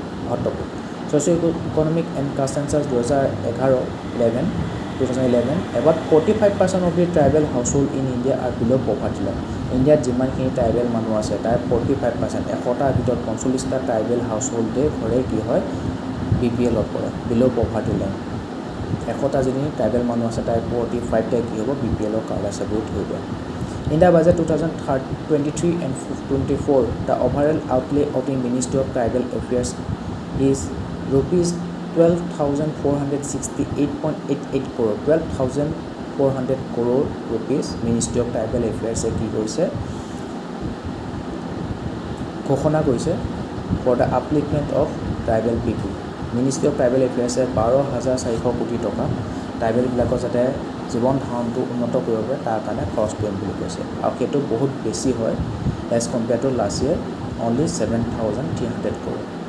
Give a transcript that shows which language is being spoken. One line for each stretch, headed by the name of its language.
English: Hot topic socio' economic and caste census 2011 about 45% of the tribal household in India are below' poverty line.
Assamese: ইণ্ডিয়াত যিমানখিনি tribal মানুহ আছে তাৰ 45%, 100টাৰ ভিতৰত 45টা tribal house হোল্ডে ঘৰে কি হয়? BPLত পৰে, বিল' পভাৰ্টি লাইন। 100টা যিখিনি ট্ৰাইবেল মানুহ আছে তাৰ 45টাই কি হ'ব? BPLৰ কাৰ্ড আছে বুলি ধৰিব।
English: In the budget 2023 and 24, the overall outlay of the Ministry of Tribal Affairs is rupees 12,468.88 crore. 12,400 crore rupees Ministry of Tribal Affairs
Assamese: কি কৰিছে? ঘোষণা কৰিছে
English: for the upliftment of tribal people.
Assamese: Ministry of Tribal Affairs 12,400 কোটি টকা ট্ৰাইবেলবিলাকৰ যাতে জীৱন ধাৰণটো উন্নত কৰিব পাৰে তাৰ কাৰণে খৰচ কৰিম বুলি কৈছে, আৰু সেইটো বহুত বেছি হয়
English: as compare to last year only
Assamese: 7,300 crore.